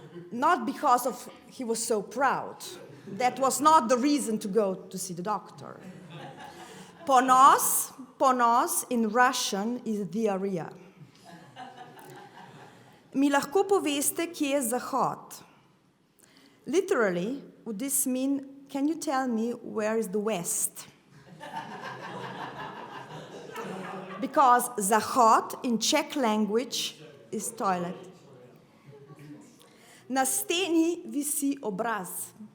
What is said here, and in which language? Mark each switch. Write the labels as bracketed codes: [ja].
[en] Not because of he was so proud. That was not the reason to go to see the doctor. Ponos in Russian is diarrhea. [sl] Mi lahko poveste, kje je zahod? [en] Literally, would this mean, can you tell me where is the west? Because zahod in Czech language is toilet. [sl] Na steni visi obraz.